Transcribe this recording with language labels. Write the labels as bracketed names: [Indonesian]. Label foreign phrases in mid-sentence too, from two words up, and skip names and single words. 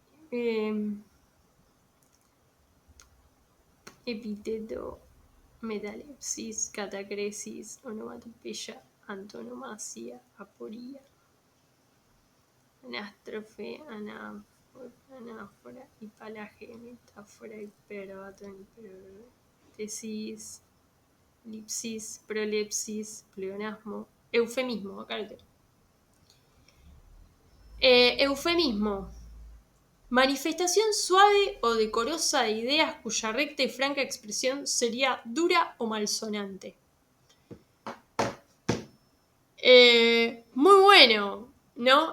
[Spanish] Epíteto, metalepsis, catacresis, onomatopeya, antonomasia, aporía, anástrofe, anáfora, hipalaje, metáfora, hiperbatón, hipertesis, lipsis, prolepsis, pleonasmo, eufemismo, acá lo tengo. Eufemismo. Manifestación suave o decorosa de ideas cuya recta y franca expresión sería dura o malsonante. Muy bueno, ¿no?